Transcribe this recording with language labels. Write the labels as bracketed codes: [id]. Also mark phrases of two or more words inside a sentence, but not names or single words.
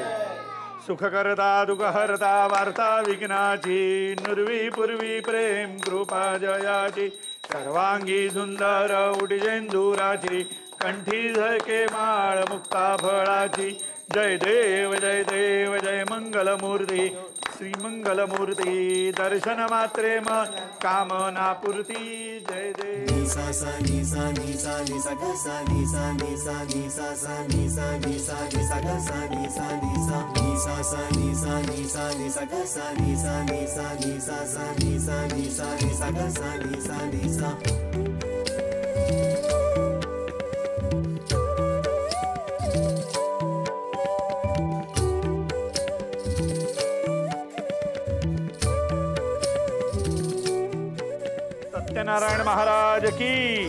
[mr] सुख करता दुख हरता वार्ता विघ्नाची, नुरवी पूर्वी प्रेम कृपा जयाची, सर्वांगी सुंदर उडजेंदुराची, कंठी झळके माळ मुक्ता फळाची। जय देव जय देव जय मंगलमूर्ती, श्री मंगलमूर्ती, दर्शन मात्रे मन कामना पूर्ती। जय देव। सा सा नी सा नी सा नी सा ग सा नी सा नी सा नी सा सा नी सा नी सा नी सा ग सा नी सा नी सा नी सा सा नी सा नी सा नी सा ग सा नी सा नी सा नी सा सा नी सा नी सा नी सा ग सा नी सा नी सा। [hi] सत्यनारायण महाराज की।